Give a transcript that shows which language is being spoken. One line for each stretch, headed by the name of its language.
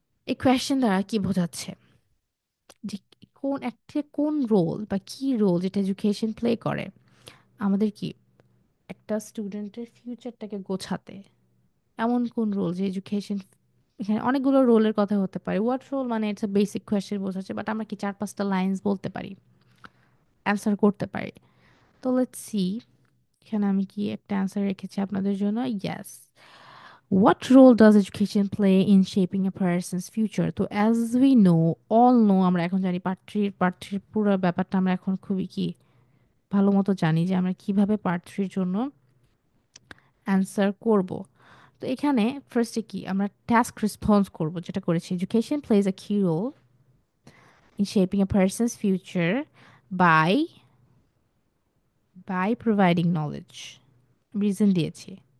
Bangla: এই কোয়েশ্চেন দ্বারা কি বোঝাচ্ছে যে কোন রোল বা কি রোল যেটা এডুকেশন প্লে করে আমাদের কি একটা স্টুডেন্টের ফিউচারটাকে গোছাতে, এমন কোন রোল যে এডুকেশন, এখানে অনেকগুলো রোলের কথা হতে পারে। হোয়াট রোল মানে
English: it's a basic question
Bangla: বোঝাচ্ছে, বাট আমরা কি 4-5টা লাইন্স বলতে পারি, অ্যান্সার করতে পারি। তো লেটস সি, এখানে আমি কি একটা অ্যান্সার রেখেছি আপনাদের জন্য।
English: Yes, what role does education play in shaping a person's future?
Bangla: তো
English: as we know, all know,
Bangla: আমরা এখন জানি পার্ট থ্রির পুরো ব্যাপারটা আমরা এখন খুবই কি ভালো মতো জানি যে আমরা কিভাবে পার্ট থ্রির জন্য অ্যান্সার করব। তো এখানে ফার্স্টে কি আমরা টাস্ক রেসপন্স করব, যেটা করেছি এডুকেশন প্লেজ আ কি role
English: in shaping a person's future by providing knowledge,
Bangla: reason দিয়েছি।